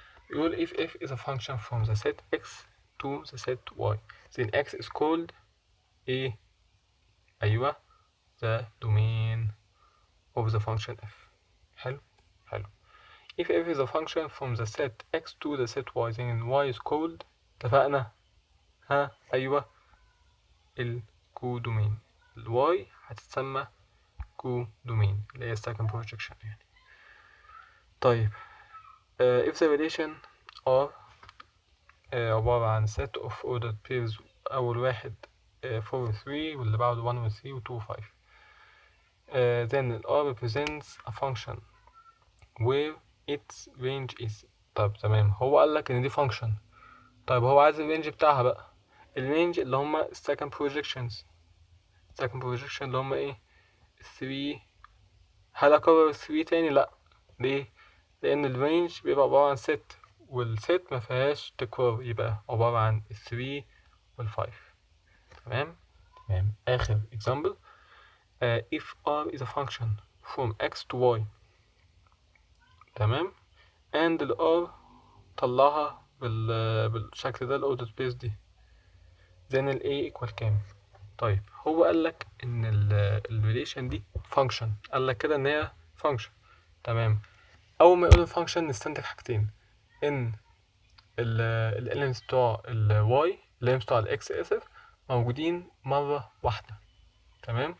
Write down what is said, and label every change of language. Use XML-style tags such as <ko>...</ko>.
<ar>يقول</ar> <en>if f is a function from the set x to the set y then x is called</en> <ar>ايه؟ أيوة</ar> <en>the domain of the function f.</en> <ar>حلو.</ar> <en>if f is a function from the set x to the set y then y is called.</en> <ar>اتفقنا. أيوة الكودومين. الواي هتتسمى كودومين اللي هي second projection يعني. طيب</ar> <en>if the relation are</en> <ar>عبارة عن</ar> <en>set of ordered pairs،</en> <ar>أول واحد 4 و 3 واللي بعده 1 و 3 و 2 و 5.</ar> <en>then R represents a function where its range is.</en> <ar>طب تمام، هو قالك إن دي function. طيب هو عايز الرينج بتاعها بقى. الرينج اللي هما second projections اللي هما ايه؟ 3. هل أكرر 3 تاني؟ لأ. ليه؟ لأن الرينج بيبقى عبارة عن set، والست مفيهاش تكرار، يبقى عبارة عن 3 وال5. تمام. آخر example.</ar> <en>if r is a function from x to y.</en> <ar>تمام.</ar> <en>and</en> <ar>ال r طلعها بالشكل ده الأوردر سبيس دي، then ال a equal كام؟ طيب هو قالك إن الريليشن دي function، قالك كده إن هي function. تمام. أول ما يقول الفانكشن نستنتج حاجتين: إن الاليمنتس بتوع الواي، الاليمنتس بتوع الاكس موجودين مرة واحدة. تمام.</ar>